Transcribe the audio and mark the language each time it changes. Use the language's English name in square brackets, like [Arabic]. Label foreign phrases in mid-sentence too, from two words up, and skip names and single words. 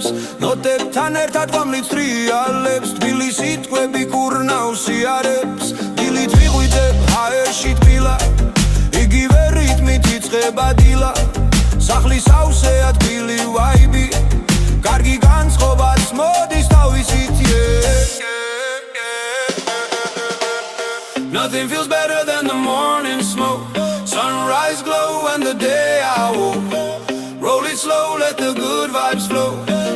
[Georgian] ნოტებთან ერთად გამლით ტრიალებს თბილი სიტყვები კურნავს იარებს დილით ვიღვიძებ ჰაერში თბილა იგივე რიტმით იწყება დილა სახლის ავსეა თბილი ვაიბი კარგი განწყობაც მოდის თავისით [English] Nothing feels better than the morning smoke Sunrise glow when the day I woke Roll it slow, let the good vibes flow